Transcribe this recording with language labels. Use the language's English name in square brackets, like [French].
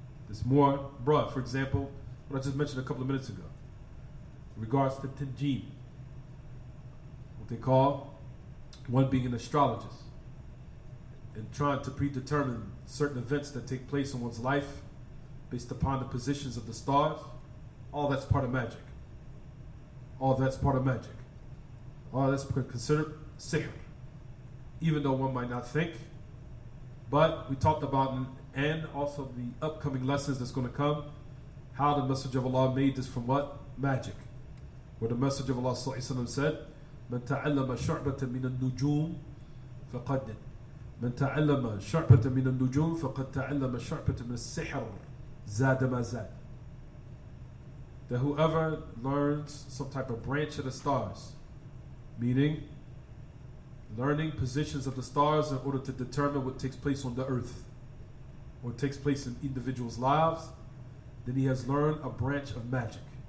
[English] It's more broad. For example, what I just mentioned a couple of minutes ago, in regards to Tanjim, what they call one being an astrologist and trying to predetermine certain events that take place in one's life based upon the positions of the stars. All that's part of magic. All that's part of magic. all that's considered sihr, even though one might not think. But we talked about, and also the upcoming lessons that's going to come, how the Messenger of Allah made this from what? Magic. Where the Messenger of Allah said, [Arabic] من تعلم شعبة من النجوم فقد من تعلم شعبة من النجوم فقد تعلم شعبة من السحر زاد ما زاد. [English] That whoever learns some type of branch of the stars, meaning learning positions of the stars in order to determine what takes place on the earth or takes place in individuals' lives, then he has learned a branch of magic.